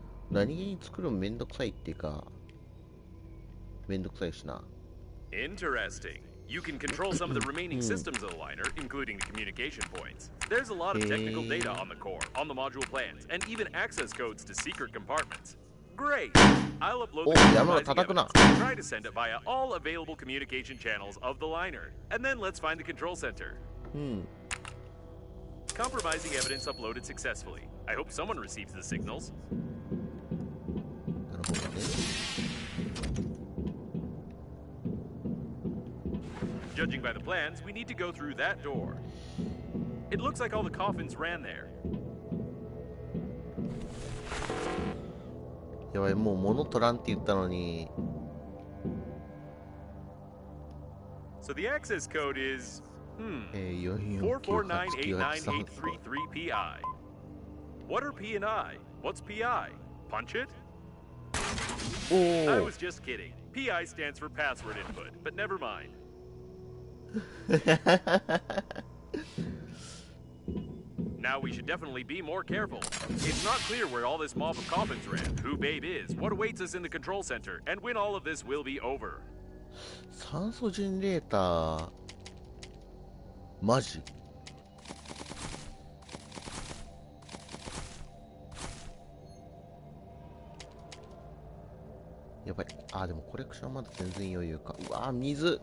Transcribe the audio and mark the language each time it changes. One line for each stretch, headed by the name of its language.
Japanese: 何気に作るのめんどくさいっていうか、めんどくさいしな。
English: Interesting. You can control some of the remaining systems of the liner, including the communication points. There's a lot of technical data on the core, on the module plans, and even access codes to secret compartments. Great! I'll upload the compromising evidence and try to send it via all available communication channels of the liner. And then let's find the control center. Compromising evidence uploaded successfully. I hope someone receives the signals.
Japanese: なるほどね。
English: Judging by the plans, we need to go through that door. It looks like all the coffins ran there.
Japanese: やばい、もう物取らんって言ったのに。
English: So the access code is, 44989833 449898333PI. What are P and I? What's PI? Punch it? I was just kidding. PI stands for password input, but never mind. Now we should definitely be more careful. It's not clear where all this mob of coffins ran, who Babe is, what awaits us in the control center, and when all of this will be over.
Japanese: 酸素ジェネレーターマジ？やばい。でもコレクションまだ全然余裕か。うわー、水。